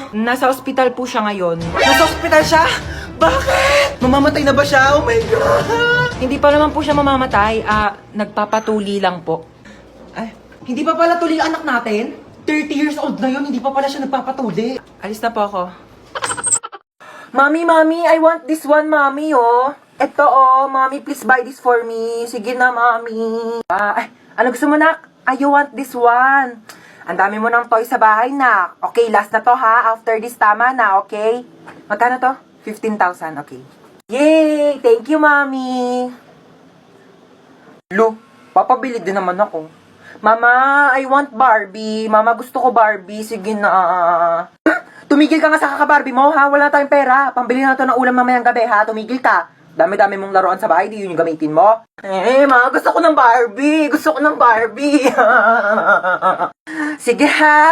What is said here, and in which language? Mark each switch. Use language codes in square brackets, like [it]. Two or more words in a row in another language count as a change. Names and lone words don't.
[tl] Nasa ospital po siya ngayon. Nasa ospital siya? Bakit? Mamamatay na ba siya? [en] Oh my God! [tl] Hindi pa naman po siya mamamatay. Nagpapatuli lang po. Ay, hindi pa pala tuli ang anak natin? 30 years old na yun, hindi pa pala siya nagpapatuli. Alis na po ako. [en] Mami, I want this one, Mami, oh. [tl] Eto, oh. [en] Mami, please buy this for me. [tl] Sige na, Mami. Ano gusto mo, [en] nak? I want this one. [tl] Ang dami mo ng toy sa bahay, nak. Okay, last na to, ha? [en] After this, [tl] tama na, okay? Magkano to? [en] 15,000, okay. Yay! Thank you, [tl] Mami. Lo, papabili din naman ako. Mama, [en] I want [tl] Barbie. Mama, gusto ko Barbie. Sige na. Tumigil ka nga sa kaka-Barbie mo, ha? Wala tayong pera. Pambili na to ng ulam mamayang gabi, ha? Tumigil ka. Dami-dami mong laruan sa bahay, di yun yung gamitin mo. Ma, gusto ko ng Barbie. Gusto ko ng Barbie. Sige, ha?